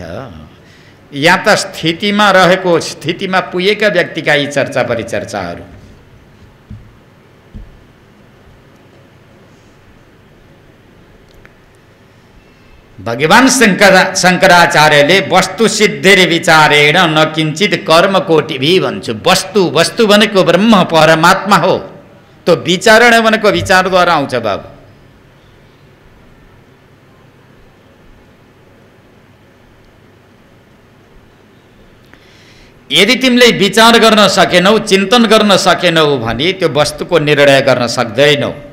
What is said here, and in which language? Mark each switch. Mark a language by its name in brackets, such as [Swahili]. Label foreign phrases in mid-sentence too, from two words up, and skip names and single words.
[Nepali] यहाँ त स्थितिमा रहेको, स्थितिमा पुगेका व्यक्तिका यी चर्चा परिचर्चाहरू। भगवान शङ्कराचार्यले [Sanskrit] वस्तु सिद्धिर विचारेण न किञ्चित कर्म कोटिभी [Nepali] भन्छु। वस्तु भनेको ब्रह्म परमात्मा हो, त्यो विचारण भनेको विचारद्वारा आउँछ बाबु। यदि तिमीले विचार गर्न सकेनौ, चिन्तन गर्न सकेनौ भने त्यो वस्तुको निर्णय गर्न सक्दैनौ।